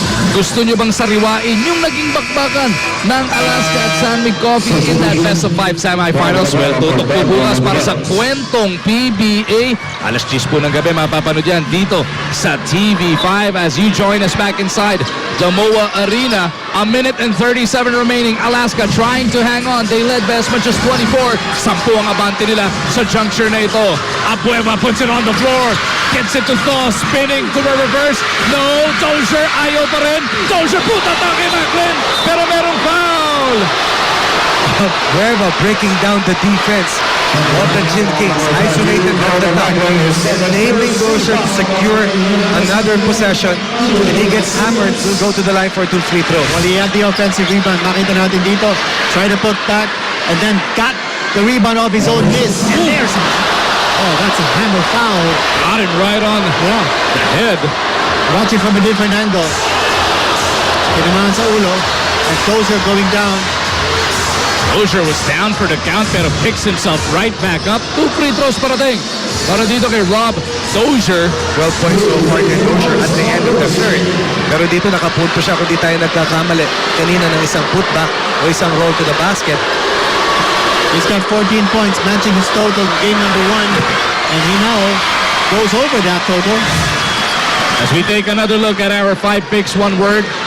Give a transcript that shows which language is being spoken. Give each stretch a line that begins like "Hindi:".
Filipino: Gusto nyo bang sariwain yung naging bakbakan ng Alaska at San Mig Coffee
English: in that best of 5 semifinals?
Filipino: Well, tutok po bukas para sa kwentong PBA. Alas 10 po ng gabi, mapapanood yan dito sa TV5
English: as you join us back inside the MOA Arena. A minute and 37 remaining. Alaska trying to hang on. They led by as much as 24.
Filipino: 10 ang abante nila sa juncture na ito.
English: Abueva puts it on the floor. Gets it to Thaw. Spinning to the reverse. No, Dozier
Filipino: ayaw pa rin. Dozier puta kay Macklin. Pero merong foul.
English: Abueva breaking down the defense of the Gin Kings. Isolated at the top. Enabling Dozier to secure another possession. And he gets hammered. Will go to the line for 2 free throws. Well, he had the offensive rebound.
Filipino: Nakita natin dito.
English: Try to put back and then got the rebound off his own miss. And there's that's a hammer foul. Got it right on the head. Watch it from a different angle.
Filipino: Tinamaan sa ulo.
English: And Dozier going down. Dozier was down for the count pero picks himself right back up.
Filipino: 2 free throws parating. Para dito kay Rob Dozier.
English: 12 points so far kay Dozier at the end of the third.
Filipino: Pero dito nakapunto siya kung di tayo nagkakamali. Kanina ng isang putback o isang roll to the basket.
English: He's got 14 points, matching his total game number 1. And he now goes over that total. As we take another look at our 5 picks, 1 word.